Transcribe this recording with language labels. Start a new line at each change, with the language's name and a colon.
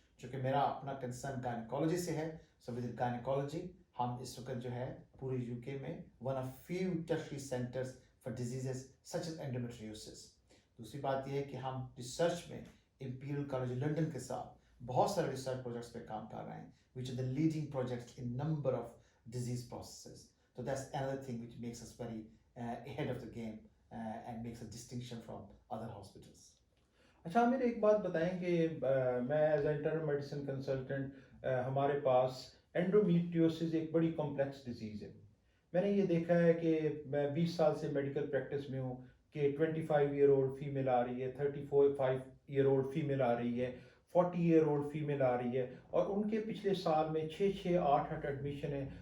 Urdu: چونکہ میرا اپنا کنسرن گائنیکالوجی سے ہے, سو ود گائنیکالوجی ہم اس وقت جو ہے پورے یو کے میں
English: One of few tertiary centres for diseases such as endometriosis.
Urdu: دوسری بات یہ ہے کہ ہم ریسرچ میں امپیریل کالج لنڈن کے ساتھ بہت سارے ریسرچ پروجیکٹس پہ کام کر رہے ہیں
English: which are the leading projects in number of disease processes. So that's another thing which makes us very ahead of the game and makes a distinction from other hospitals.
Urdu: اچھا میرے ایک بات بتائیں کہ میں
English: as a internal medicine consultant
Urdu: ہمارے پاس اینڈومیٹریوسس ایک بڑی کمپلیکس ڈیزیز ہے. میں نے یہ دیکھا ہے کہ میں 20 سال سے میڈیکل پریکٹس میں ہوں کہ 25 ایئر اولڈ فیمیل آ رہی ہے, 35 ایئر اولڈ فیمیل آ رہی ہے, 40 ایئر اولڈ فیمیل آ رہی ہے, اور ان کے پچھلے سال میں 6-8 ایڈمیشن ہیں.